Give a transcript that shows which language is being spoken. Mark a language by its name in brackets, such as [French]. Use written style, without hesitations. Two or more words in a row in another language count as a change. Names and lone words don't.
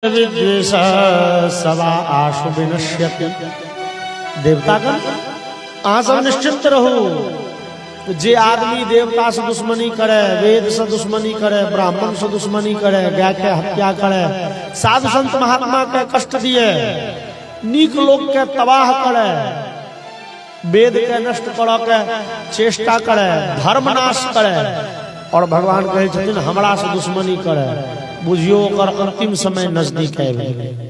[Sanskrit] विद्वेष सवा आशु विनश्यति। [Maithili] देवतागण अहाँ सब निश्चिंत रहो। जे आदमी देवता से दुश्मनी करे, वेद से दुश्मनी करे, ब्राह्मण से दुश्मनी करे, गाय के हत्या करे, साधु संत महात्मा के कष्ट दिए, नीक लोग के तबाह करे, वेद के नष्ट करे के चेष्टा करे, धर्म नाश करे, और भगवान कहे छथिन हमरा से दुश्मनी करे, बुझियो ओकर अंतिम समय नजदीक है।